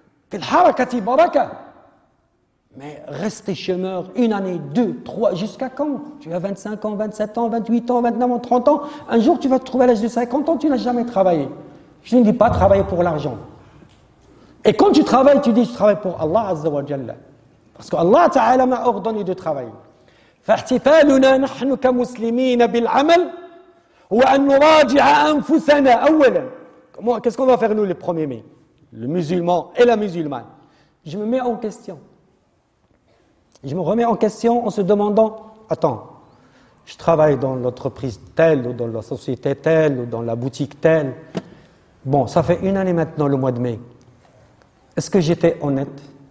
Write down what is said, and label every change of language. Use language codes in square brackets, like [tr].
[fr] Quelle harakati baraka. Mais restez chômeur une année, deux, trois, jusqu'à quand? Tu as 25 ans, 27 ans, 28 ans, 29 ans, 30 ans. Un jour, tu vas te trouver à l'âge de 50 ans, tu n'as jamais travaillé. Je ne dis pas travailler pour l'argent. Et quand tu travailles, tu dis je travaille pour Allah Azza wa Jalla. Parce que Allah Ta'ala m'a ordonné de travailler. [ar] فاحتفالنا نحن كمسلمين بالعمل وأن نراجع أنفسنا أولا. [fr] Qu'est-ce qu'on va faire nous les premiers mai? Le musulman et la musulmane. Je me mets en question. Je me remets en question en se demandant, attends, je travaille dans l'entreprise telle ou dans la société telle ou dans la boutique telle. Bon, ça fait une année maintenant le mois de mai. Est-ce que j'étais honnête?